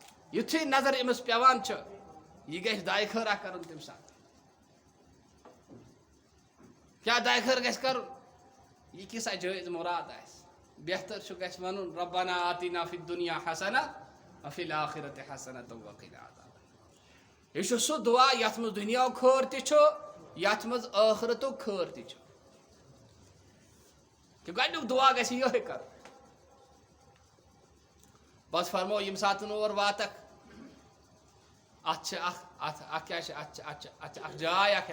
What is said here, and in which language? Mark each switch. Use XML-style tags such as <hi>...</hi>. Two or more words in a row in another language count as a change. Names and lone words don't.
<ks>یتھے نظر امس پیوان چھ یہ گژھِ دائے خٲرا کرُن تمہِ ساتہٕ کیا دائے خٲر گژھِ کرُن یہ کیسا جٲیز مراد آسہِ بہتر چھُ گژھِ ونُن</ks> <ar>ربنا آتینا فی الدنیا حسنہ وفی الآخرۃ حسنۃ وقنا عذاب النار</ar> <ks>یہ چھُ سُہ دعا یتھ منٛز دُنیاہُک خٲر تہِ چھُ یتھ منٛز ٲخرتُک خٲر تہِ چھُ کہ گۄڈنیُک دعا گژھِ یِہوٚے کرُن بس فرمو ییٚمہِ ساتہٕ اور واتکھ اتھ چھِ اکھ کیاہ چھِ اتھ چھِ اکھ جاے اکھ</ks>